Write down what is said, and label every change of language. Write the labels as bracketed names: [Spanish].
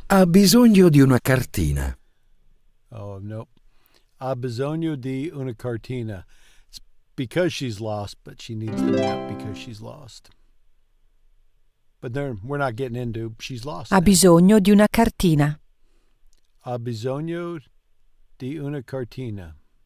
[Italian] Ha bisogno di una cartina. [English] Oh, nope. [Italian] Ha bisogno di una cartina. [English] It's because she's lost, but she needs the map because she's lost. But then we're not getting into she's lost. [Italian] Ha [English] now. [Italian] bisogno di una cartina. Ha bisogno di una cartina.